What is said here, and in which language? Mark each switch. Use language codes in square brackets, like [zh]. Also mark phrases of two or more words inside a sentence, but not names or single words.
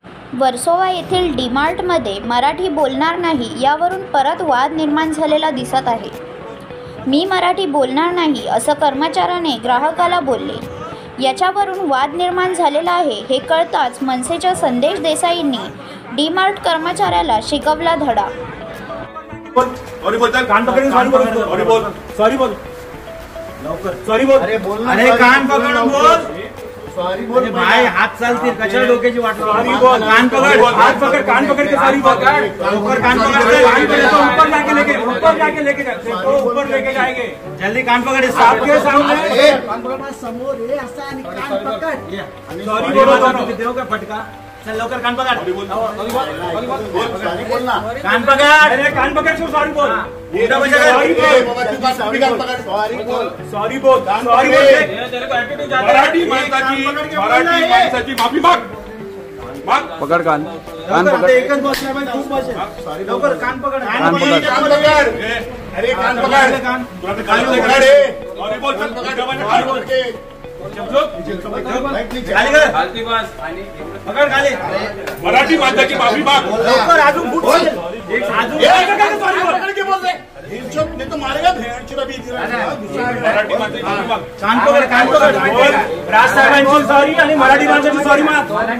[mr] वर्सोवा येथील डीमार्टमध्ये मराठी बोलणार नाही यावरून परत वाद निर्माण झालेला दिसत आहे। मी मराठी बोलणार नाही असं कर्मचाऱ्याने ग्राहकाला बोलले। याच्यावरून वाद निर्माण झालेला आहे। हे कळताच मनसेच्या संदेश देसाईंनी डीमार्ट कर्मचाऱ्याला शिकवला धडा। [hi] सॉरी बोल, कान पकड़, सॉरी बोल, सॉरी बोल, सॉरी बोल, सॉरी बोल, अरे कान पकड़ बोल, सॉरी बोल भाई, हाथ [mr] चालतील कशाला डोक्याची वाट, [hi] सॉरी बोल, कान पकड़, हाथ पकड़, कान पकड़ के सॉरी बोल, ऊपर कान पकड़, कान पकड़ तो ऊपर जाके लेके तो ऊपर लेके जाएंगे, जल्दी कान पकड़, सबके सामने कान पकड़, [mr] समोर ये असा आणि [hi] कान पकड़, सॉरी बोल, देव का फटका, [mr] चल लवकर [hi] कान पकड़, कान पकड़, अरे कान पकड़, सॉरी बोल, सॉरी बोल, [mr] मराठी माणसाची माफी माग, [hi] पकड़ कान, कान पकड़, [mr] एकच बसला खूप बसेल, [hi] सॉरी लवकर कान पकड़, कान पकड़, अरे कान पकड़, कान पकड़, सॉरी बोल, कान पकड़, [mr] मराठी माणसाची माफी माग, राजसाहेबांची सॉरी आणि मराठी माणसाची सॉरी माग,